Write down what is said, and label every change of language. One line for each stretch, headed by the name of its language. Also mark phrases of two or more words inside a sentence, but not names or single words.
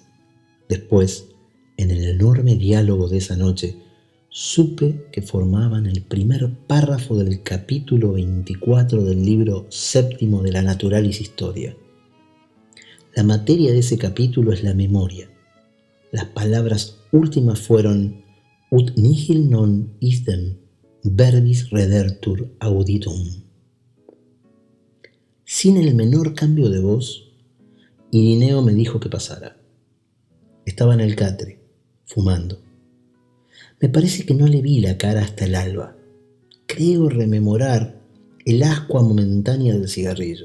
Spanish: Después, en el enorme diálogo de esa noche, supe que formaban el primer párrafo del capítulo 24 del libro séptimo de la Naturalis Historia. La materia de ese capítulo es la memoria. Las palabras últimas fueron
Latin: ut nihil non isdem verbis redertur auditum.
Spanish: Sin el menor cambio de voz, Irineo me dijo que pasara. Estaba en el catre, fumando. Me parece que no le vi la cara hasta el alba. Creo rememorar el ascua momentánea del cigarrillo.